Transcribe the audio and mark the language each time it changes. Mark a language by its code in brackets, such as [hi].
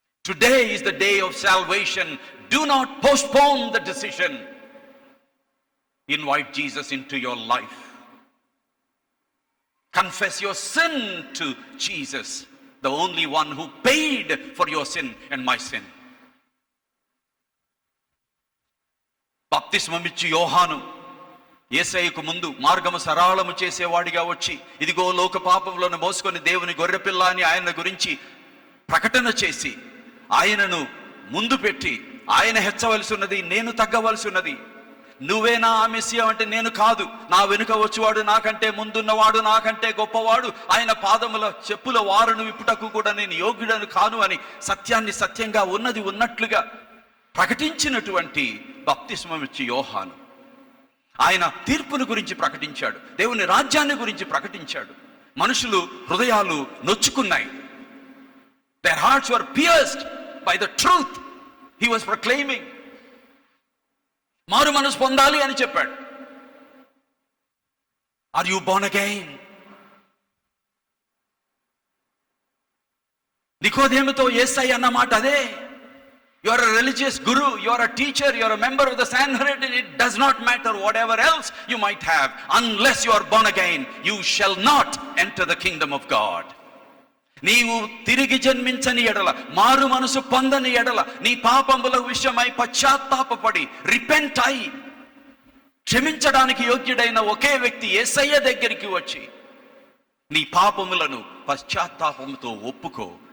[en] Today is the day of salvation. Do not postpone the decision. Invite Jesus into your life. Confess your sin to Jesus, the only one who paid for your sin and my sin. [te] బాప్తిస్మమిచ్చి యోహాను యేసయ్యకు ముందు మార్గము సరళము చేసేవాడిగా వచ్చి, ఇదిగో లోక పాపములను మోసుకొని దేవుని గొర్రెపిల్ల అని ఆయన గురించి ప్రకటన చేసి, ఆయనను ముందు పెట్టి, ఆయన హెచ్చవలసి ఉన్నది, నేను తగ్గవలసి ఉన్నది. నువ్వేనా ఆ మెస్సియా అంటే నేను కాదు, నా వెనుక వచ్చేవాడు, నాకంటే ముందున్నవాడు, నాకంటే గొప్పవాడు, ఆయన పాదముల చెప్పుల వారును విప్పుటకు కూడా నేను యోగ్యుడను కాను అని సత్యాన్ని సత్యంగా ఉన్నది ఉన్నట్లుగా ప్రకటించినటువంటి బాప్తిస్మమిచ్చి యోహాను ఆయన తీర్పును గురించి ప్రకటించాడు, దేవుని రాజ్యాన్ని గురించి ప్రకటించాడు. మనుషులు హృదయాలు నొచ్చుకున్నాయి. [en] Their hearts were pierced by the truth he was proclaiming. [te] మారు మనసు పొందాలి అని చెప్పాడు. [en] Are you born again? [te] నికోదేముతో యేసయ్య అన్న మాట అదే. [en] You are a religious guru, you are a teacher, you are a member of the Sanhedrin. It does not matter whatever else you might have. Unless you are born again, you shall not enter the kingdom of God. [te] నీవు తిరిగి జన్మించని ఎడల, మారు మనసు పొందని ఎడల, నీ పాపముల విషయమై పశ్చాత్తాపపడి రిపెంట్ అయి క్షమించడానికి యోగ్యుడైన ఒకే వ్యక్తి యేసయ్య దగ్గరికి వచ్చి నీ పాపములను పశ్చాత్తాపముతో ఒప్పుకో.